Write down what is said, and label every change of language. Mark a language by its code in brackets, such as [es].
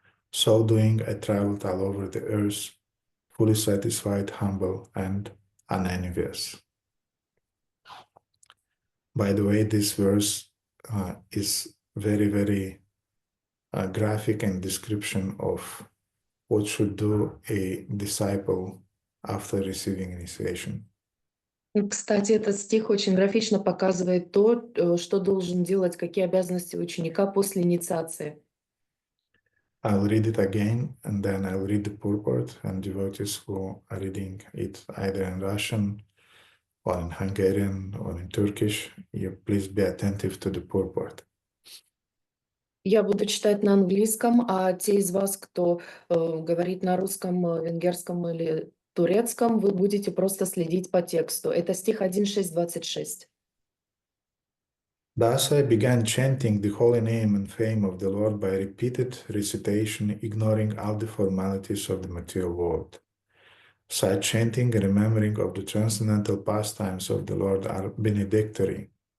[en] So doing, I traveled all over the earth, fully satisfied, humble, and unenvious. By the way, this verse is very, very graphic and description of what should do a disciple after receiving initiation. [ru] Кстати, этот стих очень графично показывает то, что должен делать, какие обязанности ученика после инициации. [en] I'll read it again, and then I'll read the purport, and devotees who are reading it either in Russian or in Hungarian, or in Turkish, you please be attentive to the purport. [ru] Я буду читать на английском, а те из вас, кто говорит на русском, венгерском или турецком, вы будете просто следить по тексту. Это стих 1.6.26. [en] Thus I began chanting the holy name and fame of the Lord by repeated recitation, ignoring all the formalities of the material world. Such chanting and remembering of the transcendental pastimes of the Lord are benedictory.